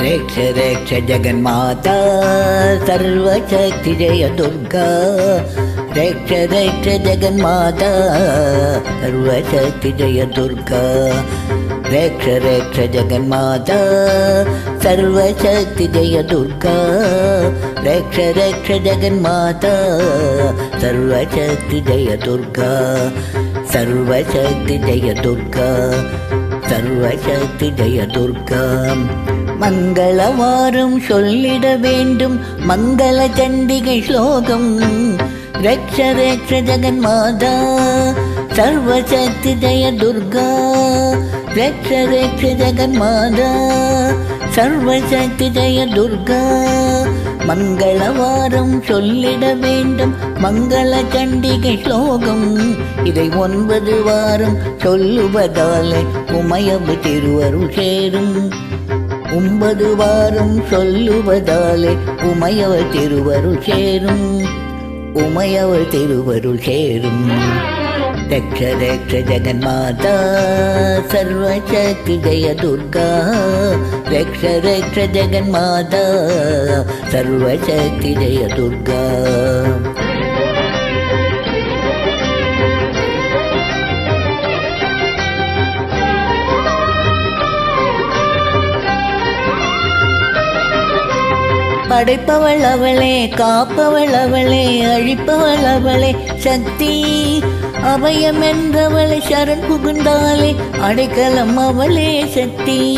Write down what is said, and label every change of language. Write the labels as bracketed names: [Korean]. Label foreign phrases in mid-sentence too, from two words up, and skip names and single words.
[Sanskrit] रक्ष रक्ष जगन्माता सर्वशक्ति जय दुर्गा रक्ष रक्ष जगन्माता सर्वशक्ति जय दुर्गा रक्ष रक्ष जगन्माता सर्वशक्ति जय दुर्गा रक्ष रक्ष जगन्माता सर्वशक्ति जय दुर्गा सर्वशक्ति जय दुर्गा सर्वशक्ति जय दुर्गा [Tamil] மங்கலவாரம் சொல்லிட வேண்டும் மங்கல சண்டிகை ஸ்லோகம் [Sanskrit] रक्ष रक्ष जगन्माता सर्वशक्ति जय दुर्गा रक्ष रक्ष जगन्माता सर्वशक्ति जय दुर्गा [Tamil] மங்கலவாரம் சொல்லிட வேண்டும் மங்கல சண்டிகை ஸ்லோகம் இதை 9 வாரம் சொல்லுவதாலே உமையவள் திருவருள் சேரும் 9 வாரம் சொல்லுவதாலே உமையவள் திருவருள் சேரும் உமையவள் திருவருள் சேரும் [Sanskrit] रक्ष रक्ष जगन्माता सर्वशक्ति जय दुर्गा [Tamil] रक्ष रक्ष जगन्माता सर्वशक्ति जय दुर्गा படைப்பவள் அவளே காப்பவள் அவளே அழிப்பவள் அவளே சக்தி அபயம் என்றவளை சரண் புகுந்தாலே அடைக்கலம் அவளே சக்தி